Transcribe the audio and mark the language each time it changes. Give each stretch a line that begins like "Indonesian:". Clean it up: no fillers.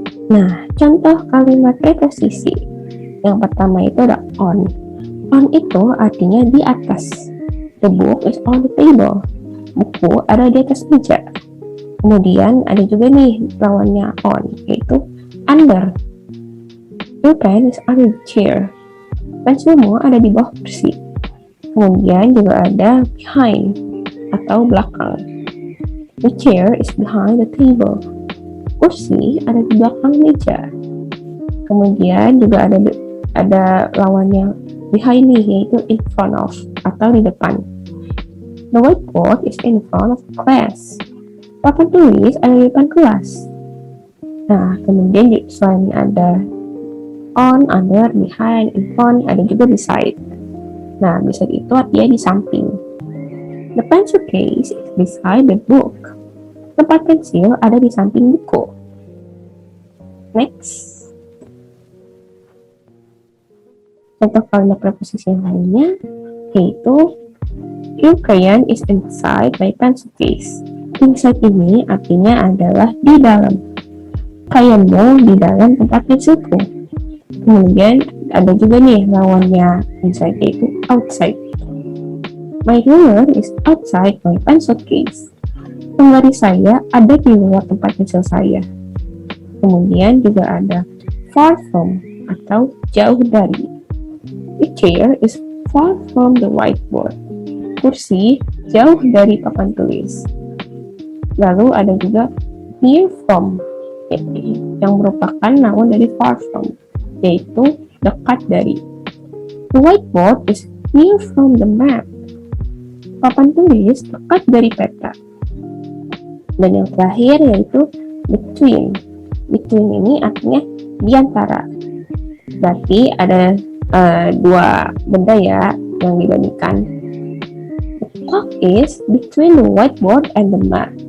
Indonesian: Nah, contoh kalimat preposisi. Yang pertama itu ada on. On itu artinya di atas.
English: The book is on the table.
Indonesian: Buku ada di atas meja. Kemudian ada juga nih lawannya on, yaitu under.
English: Your pen is under the chair.
Indonesian: Pensilmu ada di bawah kursi. Kemudian juga ada behind atau belakang.
English: The chair is behind the table.
Indonesian: Kursi ada di belakang meja. Kemudian juga ada lawannya behind nih, yaitu in front of atau di depan.
English: The whiteboard is in front of class.
Indonesian: Papan tulis ada di depan kelas. Nah, kemudian selain ada on, under, behind, in front, ada juga beside. Nah, beside itu artinya di samping.
English: The pencil case is beside the book.
Indonesian: Tempat pensil ada di samping buku. Next. Contoh kalimat preposisi yang lainnya yaitu
English: your crayon is inside my pencil case.
Indonesian: Inside ini artinya adalah di dalam. Crayonmu di dalam tempat pensilku. Kemudian ada juga nih lawannya inside yaitu outside.
English: My ruler is outside my pencil case.
Indonesian: Penggaris saya ada di luar tempat pensil saya. Kemudian juga ada far from atau jauh dari.
English: The chair is far from the whiteboard.
Indonesian: Kursi jauh dari papan tulis. Lalu ada juga near from, yang merupakan namun dari far from, yaitu dekat dari.
English: The whiteboard is near from the map.
Indonesian: Papan tulis dekat dari peta. Dan yang terakhir yaitu between. Between ini artinya di antara. Berarti ada dua benda ya yang dibandingkan.
English: The clock is between the whiteboard and the map.